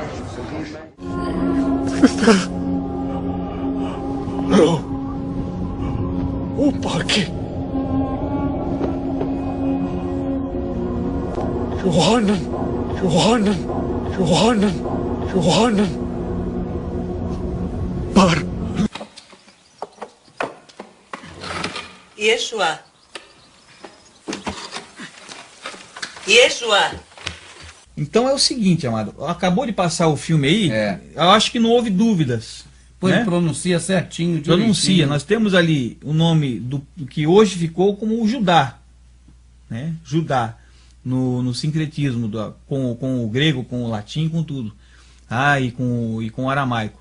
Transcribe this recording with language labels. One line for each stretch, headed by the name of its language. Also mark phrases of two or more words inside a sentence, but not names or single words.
Hebrew: وباكي يوحنا بار ישוע. Yeshua.
Portuguese: Então é o seguinte, amado, acabou de passar o filme aí, eu acho que não houve dúvidas. Pois né? pronuncia certinho. Pronuncia, nós temos ali o nome do que hoje ficou como o Judá, né? Judá, no sincretismo, com o grego, com o latim, com tudo, e com o aramaico.